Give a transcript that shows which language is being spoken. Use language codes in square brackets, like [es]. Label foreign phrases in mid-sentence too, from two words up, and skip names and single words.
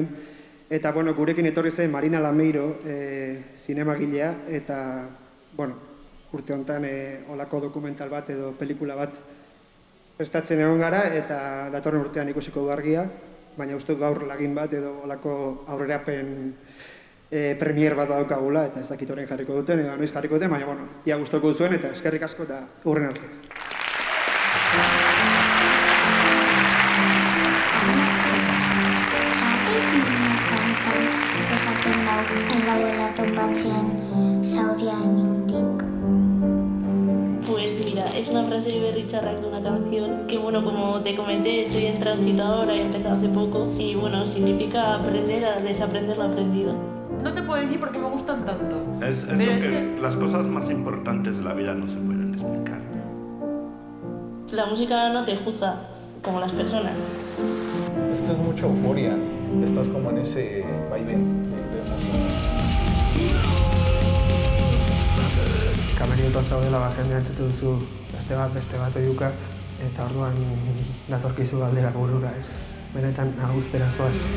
[eu] Eta, gurekin etorri zen Marina Lameiro, zinemagilea, eta, urte honetan olako dokumental bat edo pelikula bat prestatzen egon gara, eta datorren urtean ikusiko du argia, baina uste gaur lagin bat edo olako aurrerapen premier bat daukagula, eta ez dakit horrein jarriko duten, edo noiz jarriko duten, baina, ia gustoko duzuen, eta eskerrik asko eta hurren arte. Ez dagoela topatzen zauria inundik. [es] Pues mira, es una frase de Berri Txarrak de una canción que, como te comenté, estoy en tránsito ahora, he empezado hace poco y, significa aprender a desaprender lo aprendido. No te puedo decir porque me gustan tanto. Es que las cosas más importantes de la vida no se pueden explicar. La música no te juzga, como las personas. Es que es mucha euforia, estás como en ese vaivén de emociones. [eu] Kamerioetan zaudela jendea entzutu duzu beste bat oiuka, eta orduan datorkizu galdera burura, ez? Benetan agustera zoaz.